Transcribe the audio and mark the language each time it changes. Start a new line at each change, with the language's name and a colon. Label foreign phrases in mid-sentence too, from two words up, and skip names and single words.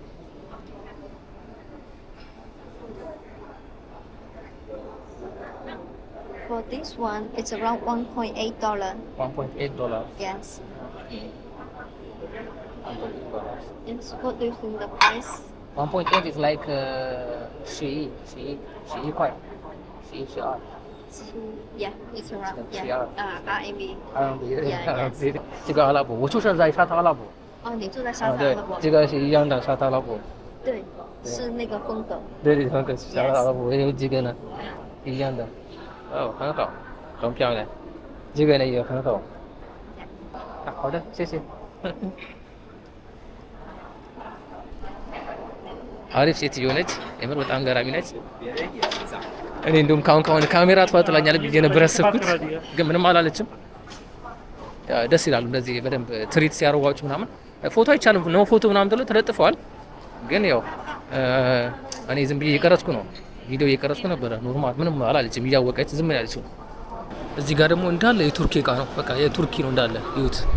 English: For this one, it's around $1.8. $1.8. Yes. Yes. What do you think the price? 1.8 is like 11块，11、12。 Yeah, it's around. Yeah. Yeah. RMB. RMB. Yeah,
Chinese: 这个阿拉伯，我就是在沙特阿拉伯。哦，你住在沙特阿对拉伯？，这个是一样的沙特阿拉伯。对，是那个风格。对，那个沙特阿拉伯有几个呢？一样的。哦，很好，很漂亮。这个呢也很好。好的，谢谢。
Amharic: አሪፍ ሴትዮ ነች። የምር በጣም ገራሚ ነች። እኔ እንደውም ካሁን ካሜራ አጥፋ ትላኛለች ብዬ ነበር ያሰብኩት፣ ግን ምንም አላለችም። ደስ ይላሉ። እንደዚህ በደንብ ትሪት ሲያደርጓችሁ ምናምን ፎቶ አይቻልም ነው ፎቶ ምናምን ተብሎ ተለጥፈዋል። ግን ያው እኔ ዝም ብዬ እየቀረጽኩ ነው፣ ቪዲዮ እየቀረጽኩ ነበረ። ኖርማል ምንም አላለችም፣ እያወቀች ዝም ያለችው። እዚህ ጋር ደግሞ እንዳለ የቱርኪ እቃ ነው፣ በቃ የቱርኪ ነው እንዳለ ይዩት።